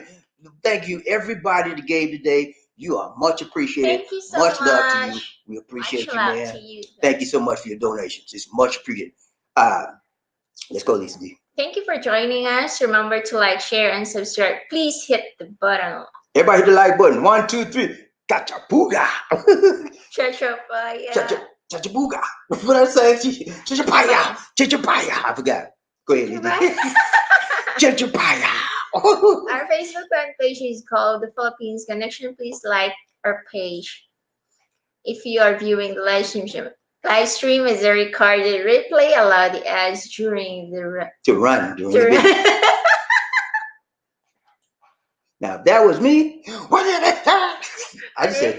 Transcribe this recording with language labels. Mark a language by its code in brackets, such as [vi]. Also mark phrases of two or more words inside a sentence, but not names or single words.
[en] Thank you, everybody that gave today. You are much appreciated. Thank you so much much. love to you. We appreciate Much you, love man. to you. Thank you so much for your donations. It's much appreciated. Let's go, Lisa D. Thank you for joining us. Remember to like, share, and subscribe. Please hit the button. Everybody hit the like button. 1, 2, 3. Gotcha booga. Cha-cha-paya. Cha-cha-booga. What I say? Cha-cha-paya. Cha-cha-paya. I forgot. Go ahead, Lizzie. Cha-cha-paya. Our Facebook fan page is called The Philippines Connection. Please like our page. If you are viewing the live stream is a recorded replay. Allow the ads during the to run. Now, if that was me, I just said